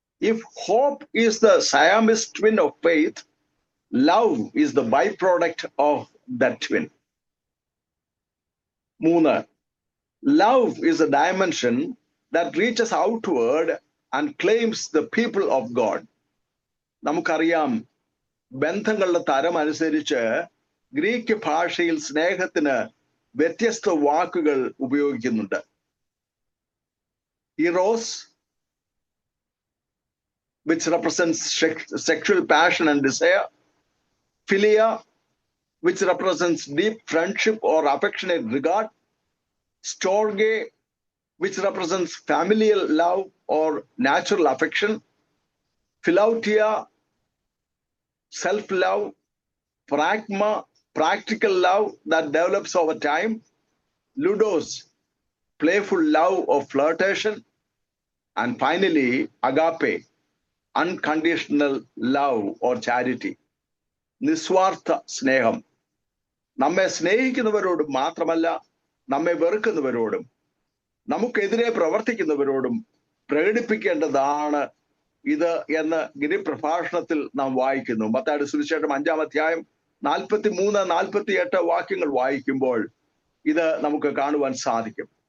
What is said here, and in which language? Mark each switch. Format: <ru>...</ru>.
<en>If hope is the Siamese twin of faith, love is the byproduct of that twin. 3, love is a dimension that reaches outward and claims the people of God.</en> <ml>നമുക്കറിയാം, ബന്ധങ്ങളുടെ തരം അനുസരിച്ച് Greek ഭാഷയിൽ സ്നേഹത്തിന് വ്യത്യസ്ത വാക്കുകൾ ഉപയോഗിക്കുന്നുണ്ട്.</ml> <en>Eros, which represents sexual passion and desire. Philia, which represents deep friendship or affectionate regard. Storge, which represents familial love or natural affection. Philautia, self-love. Pragma, practical love that develops over time. Ludos, playful love or flirtation. And finally, agape, unconditional love or charity.</en> <ml>നിസ്വാർത്ഥ സ്നേഹം. നമ്മെ സ്നേഹിക്കുന്നവരോടും മാത്രമല്ല, നമ്മെ വെറുക്കുന്നവരോടും നമുക്കെതിരെ പ്രവർത്തിക്കുന്നവരോടും പ്രകടിപ്പിക്കേണ്ടതാണ് ഇത് എന്ന് ഗിരിപ്രഭാഷണത്തിൽ നാം വായിക്കുന്നു. മത്തായിയുടെ സുവിശേഷം 5-ാം അധ്യായം 43-48 വാക്യങ്ങൾ വായിക്കുമ്പോൾ ഇത് നമുക്ക് കാണുവാൻ സാധിക്കും.</ml>